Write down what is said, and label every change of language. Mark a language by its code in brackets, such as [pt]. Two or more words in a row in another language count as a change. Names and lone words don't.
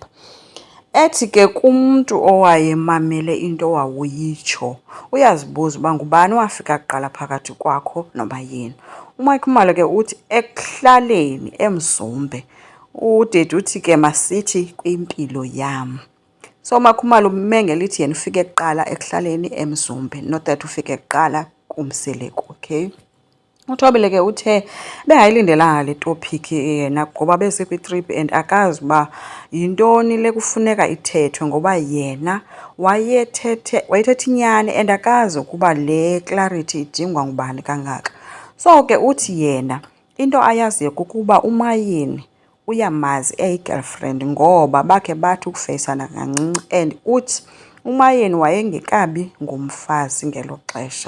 [xh] Ethi ke kumntu owayemamele into wawuyitsho uyazibuza uba ngubani wafika kuqala phakathi kwakho nobayeni. uMakhumalo ke uthi ekuhlaleni eMzumbe. Udade uthi ke masithi kwimpilo yam. So uMakhumalo ume ngelithi yena ufike kuqala ekuhlaleni eMzumbe, [en] not that [xh] ufike kuqala kumseleko, okay? uThobile ke uthe bengayilindelanga le topic yena ngoba besekwitrip and akazi uba yintoni le kufuneka ithethwe ngoba yena wayethetha inyani and akazi ukuba le clarity idingwa ngubani kangaka. So ke uthi yena into ayaziyo kukuba uMayeni uyamazi eyi-girlfriend ngoba bakhe bathi ukufeyisana kancinci, and uthi uMayeni wayengekabi ngumfazi ngelo xesha.